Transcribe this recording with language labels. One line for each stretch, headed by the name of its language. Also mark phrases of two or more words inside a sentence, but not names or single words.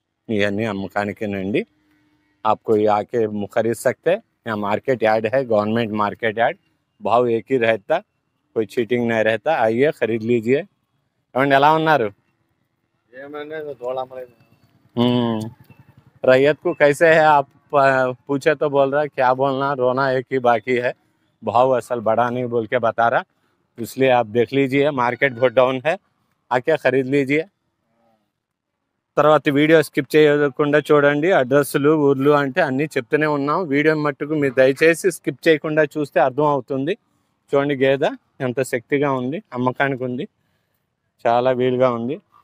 Telugu: ఇవన్నీ అమ్మకానికేనండి.
Hindi: आपको ये आके खरीद सकते हैं। यहाँ
English: market yard
Hindi: है,
English: government market yard,
Hindi: भाव एक ही रहता, कोई चीटिंग नहीं रहता। आइए खरीद लीजिए।
Telugu: ఏమండి ఎలా ఉన్నారు?
Hindi: रैयत को कैसे है आप पूछे तो बोल रहा है क्या बोलना, रोना एक ही बाकी है। भाव असल बढ़ा नहीं बोल के बता रहा, इसलिए आप देख लीजिए मार्केट बहुत डाउन है, आके खरीद लीजिए।
Telugu: తర్వాత వీడియో స్కిప్ చేయకుండా చూడండి. అడ్రస్లు ఊర్లు అంటే అన్నీ చెప్తూనే ఉన్నాం. వీడియో మట్టుకు మీరు దయచేసి స్కిప్ చేయకుండా చూస్తే అర్థం అవుతుంది. చూడండి గేదె ఎంత శక్తిగా ఉంది, అమ్మకానికి ఉంది, చాలా వీలుగా ఉంది.